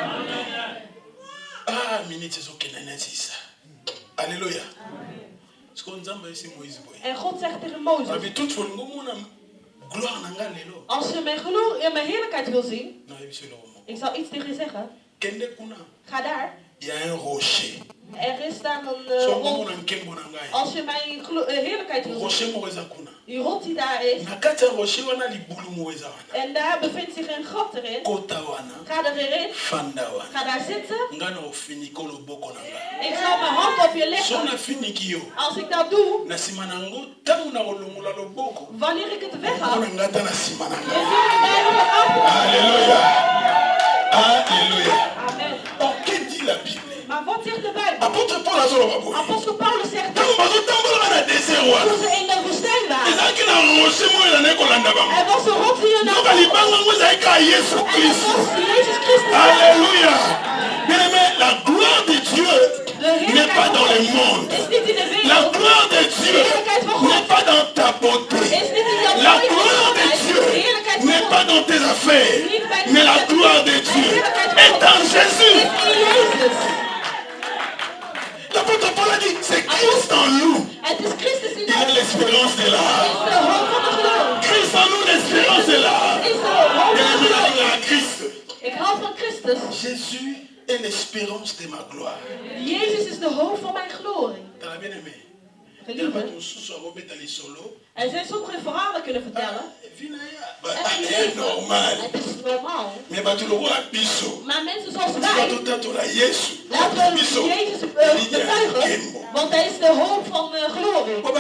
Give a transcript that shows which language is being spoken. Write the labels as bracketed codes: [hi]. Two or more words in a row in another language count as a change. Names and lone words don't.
[nl] Ah, minute is ook in Alléluia. En God zegt tegen Mozes. Als je mijn heerlijkheid wil zien. Ik zal iets tegen je zeggen. Ga daar. [fr] il y a un rocher. [nl] Er is daar een rot. Als je mijn heerlijkheid wil zien, die rot die daar is, en daar bevindt zich een gat erin, ga er weer in, ga daar zitten, ik zal mijn hand op je leggen. Als ik dat doe, wanneer ik het weghaal, je zult mij op de achtergrond. Alléluia. Alléluia. Amen. [fr] Donc, que dit la Bible? [nl] Maar wat zegt de Bijbel? Apostel Paulus zegt dat toen ze in de woestijn waren, er was een rot die er naar Jezus Christus. Alléluia. [fr] La gloire de Dieu n'est pas dans le monde. La gloire de Dieu n'est pas dans ta beauté. La gloire de Dieu n'est pas dans tes affaires. Mais la gloire de Dieu est en Jésus. L'apôtre Paul a dit, c'est Christ en nous. Il a l'espérance de l'âme. Christ en nous, l'espérance de l'âme. [nl] Ik hou van Christus. [fr] Jésus est l'espérance de ma gloire. [nl] Jezus is de hoop van mijn glorie. Geliefde. Er zijn sommige verhalen kunnen vertellen. Het is normaal. Maar mensen zoals wij, laten we Jezus betuigen, want hij is de hoop van glorie.